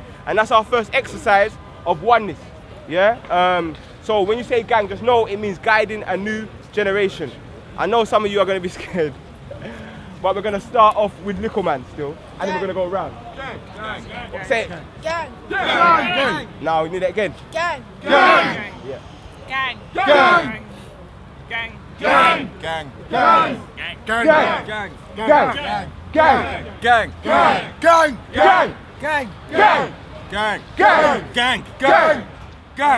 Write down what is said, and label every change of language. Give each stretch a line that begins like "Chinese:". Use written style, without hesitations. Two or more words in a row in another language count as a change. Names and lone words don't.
English: And that's our first exercise of oneness. Yeah. So when you say gang, just know it means guiding a new generation. I know some of you are going to be scared, but we're going to start off with Little Man still, and then we're going to go around. Gang, gang, gang, Say it. gang, gang, gang. Now we need it again. Gang, Gang. Yeah. gang, Gang. gang, Gang. gang, Gang. gang, Gang. gang, Gang. Gang. gang, Gang. gang, Gang. gang, Gang. gang, Gang. gang, Gang. gang,